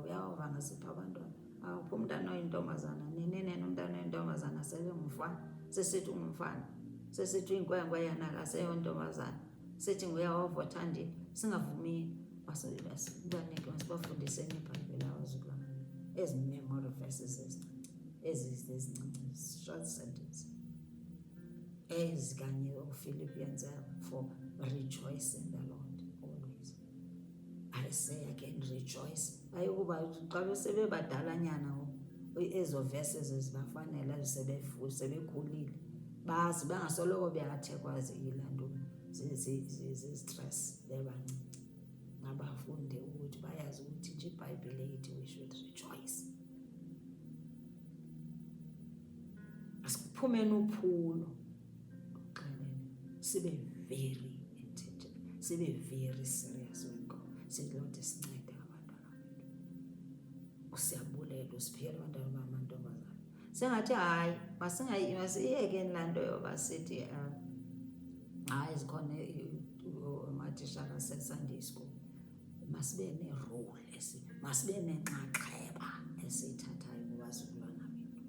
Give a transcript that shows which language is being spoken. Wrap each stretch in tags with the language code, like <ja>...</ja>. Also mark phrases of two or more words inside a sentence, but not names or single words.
<xh>uYehova angasipha abantwana. Awuphi umntana oyintombazana, nini umntana oyintombazana sele ngumfana, sesithi ungumfana, sesithi uyinkwenkwe yena akaseyontombazana, sithi nguYehova othandile. Singavumi, masibanike, masibafundiseni iBhayibhile abazukulwana. Ezi</xh> <en>memory verses ezincinci, short sentence.</en> <xh>Ezi kanye uPhilippians 4,</xh> <en>rejoice in the Lord always. I say again, rejoice.</en> <xh>Ayikuba xa besebebadalanyana ezo verses zibafanele, sebekhulile, bazi bangasoloko beyathekwa ziyilanto zistress bebancinci. Nabafunde ukuthi bayazi ukuthi nje iBhayibhile ithi</xh> <en>we should rejoice.</en> <xh>Asiphumeni uphulo, sibe</xh> <en>very intentional,</en> <xh>sibe</xh> <en>very serious with God.</en> <xh>Lord sincede abantwana bethu. Usiyabulela, usiphile abantwana bamantombazana. Sengathi hayi masiyekeni laa nto yoba sithi hayi zikhona amatishara aseSunday school. Masibe ne-role, masibe nenxaxheba esiyithathayo kubazukulwana bethu.</xh>